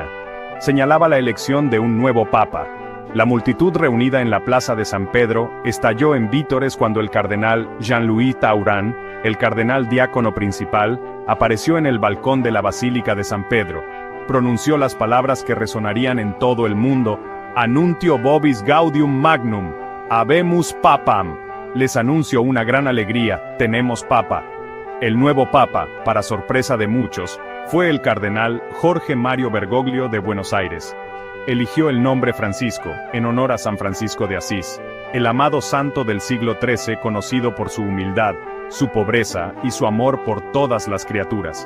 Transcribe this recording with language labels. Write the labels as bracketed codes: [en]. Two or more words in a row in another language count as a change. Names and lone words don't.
[es] Señalaba la elección de un nuevo papa. La multitud reunida en la plaza de San Pedro estalló en vítores cuando el cardenal Jean-Louis Tauran, el cardenal diácono principal, apareció en el balcón de la Basílica de San Pedro. Pronunció las palabras que resonarían en todo el mundo: [la] Annuntio vobis gaudium magnum, habemus papam. [es] Les anuncio una gran alegría: tenemos papa. El nuevo papa, para sorpresa de muchos, fue el cardenal Jorge Mario Bergoglio de Buenos Aires. Eligió el nombre Francisco, en honor a San Francisco de Asís, el amado santo del siglo XIII, conocido por su humildad, su pobreza y su amor por todas las criaturas.